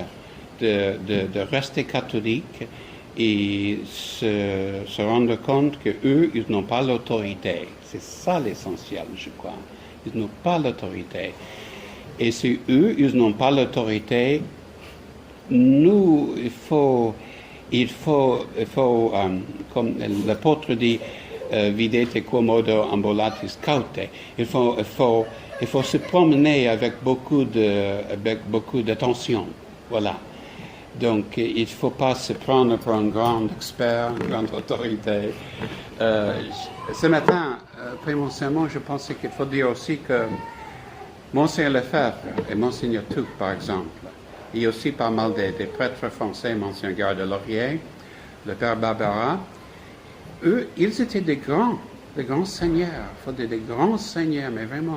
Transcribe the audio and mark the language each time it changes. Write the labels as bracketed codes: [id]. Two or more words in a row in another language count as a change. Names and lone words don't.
[fr] De rester catholique et se rendre compte qu'eux, ils n'ont pas l'autorité. C'est ça l'essentiel, je crois. Ils n'ont pas l'autorité. Et si eux, ils n'ont pas l'autorité, nous, il faut comme l'apôtre dit, [la] videte quomodo ambulatis caute. [fr] Il faut se promener avec beaucoup d'attention. Voilà. Donc, il ne faut pas se prendre pour un grand expert, une grande autorité. Ce matin, après mon sermon, je pensais qu'il faut dire aussi que Monseigneur Lefebvre et Monseigneur Tuc, par exemple, et aussi pas mal des prêtres français, Monseigneur Garde-Laurier, le Père Barbara, eux, ils étaient des grands seigneurs, des grands seigneurs, mais vraiment.